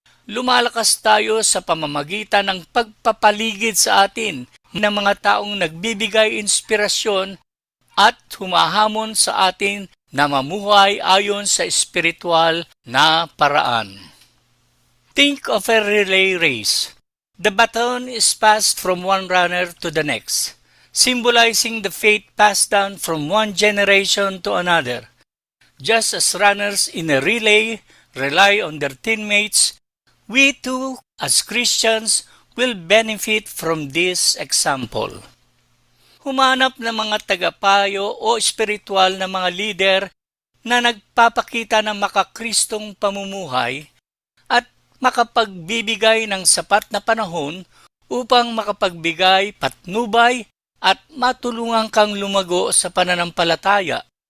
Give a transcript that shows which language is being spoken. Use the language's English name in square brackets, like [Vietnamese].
[Filipino] Lumalakas tayo sa pamamagitan ng pagpapaligid sa atin ng mga taong nagbibigay inspirasyon at humahamon sa atin na mamuhay ayon sa espiritual na paraan. [English] Think of a relay race. The baton is passed from one runner to the next, symbolizing the faith passed down from one generation to another. Just as runners in a relay rely on their teammates, we too, as Christians, will benefit from this example. [Filipino] Humanap ng mga tagapayo o espiritual na mga leader na nagpapakita ng makakristong pamumuhay at makapagbibigay ng sapat na panahon upang makapagbigay patnubay at matulungan kang lumago sa pananampalataya.